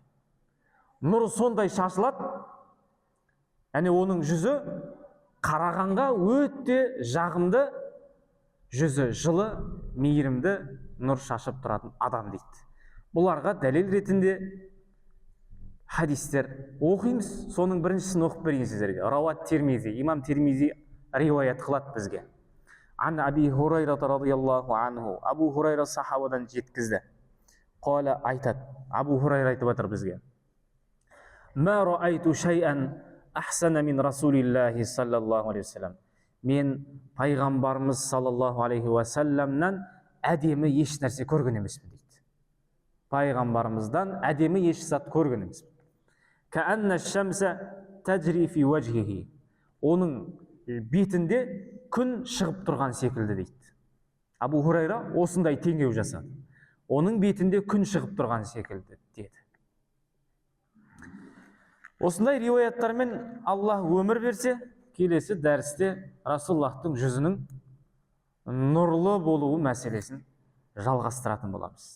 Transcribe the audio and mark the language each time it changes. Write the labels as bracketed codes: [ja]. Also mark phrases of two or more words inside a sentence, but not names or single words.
[kk] Нұры сондай шашылады, әне оның жүзі қарағанға өте жағымды, жүзі жылы, мейірімді нұр шашып тұратын адам дейді. Бұларға дәлел ретінде хадистер оқимыз. Соның біріншісін оқып берейін сіздерге. [ar] روى الترمذي, [kk] имам Тирмизи риуаят қылады бізге. [ar] عن أبي هريرة رضي الله عنه. [kk] Абу Хурайра сахабадан жеткізді. Қала айтады. Абу Хурайра айтып жатыр бізге. [ar] ما رأيت شيئا أحسن من رسول الله صلى الله عليه وسلم. [kk] Мен пайғамбарымыз [ar] صلى الله عليه وسلم [kk] әдемі еш нәрсе көрген емеспін дейді. Пайғамбарымыздан әдемі еш зат көрген емеспін. [ar] كأن الشمس تجري في وجهه. [kk] Оның бетінде күн шығып тұрған секілді дейді. Абу Хурайра осындай теңеу жасады. Оның бетінде күн шығып тұрған секілді деді. Осындай риуаяттармен Аллах өмір берсе, келесі дәрісте Расулаллахтың жүзінің нұрлы болуы мәселесін жалғастыратын боламыз.